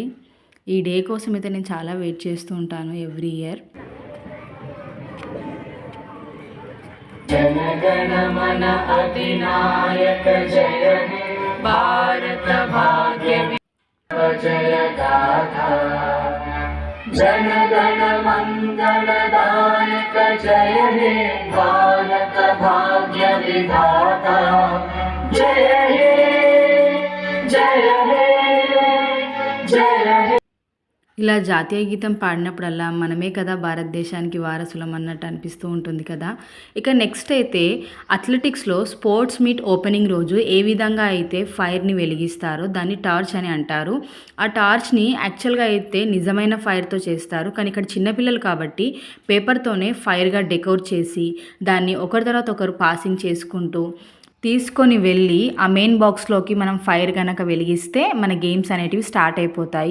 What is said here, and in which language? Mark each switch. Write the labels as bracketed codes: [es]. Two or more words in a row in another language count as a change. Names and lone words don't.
[te] ఈ డే కోసం అయితే నేను చాలా వెయిట్ చేస్తూ ఉంటాను [en] every year. [bn] জনগণমন অধিনায়ক জয় হে ভারত ভাগ্য জয় গাথা জনগণ মঙ্গলদায়ক জয় হে ভারত ভাগ্য বিধাতা জয় হে জয় হে জয় হে. [te] ఇలా జాతీయ గీతం పాడినప్పుడల్లా మనమే కదా భారతదేశానికి వారసులం అన్నట్టు అనిపిస్తూ ఉంటుంది కదా. ఇక నెక్స్ట్ అయితే అథ్లెటిక్స్లో [en] sports meet [te] ఓపెనింగ్ రోజు ఏ విధంగా అయితే ఫైర్ని వెలిగిస్తారో దాన్ని టార్చ్ అని అంటారు. ఆ టార్చ్ని యాక్చువల్గా అయితే నిజమైన ఫైర్తో చేస్తారు, కానీ ఇక్కడ చిన్నపిల్లలు కాబట్టి పేపర్తోనే ఫైర్గా డెకోర్ చేసి దాన్ని ఒకరి తర్వాత ఒకరు పాసింగ్ చేసుకుంటూ తీసుకొని వెళ్ళి ఆ మెయిన్ బాక్స్లోకి మనం ఫైర్ కనుక వెలిగిస్తే మన గేమ్స్ అనేటివి స్టార్ట్ అయిపోతాయి.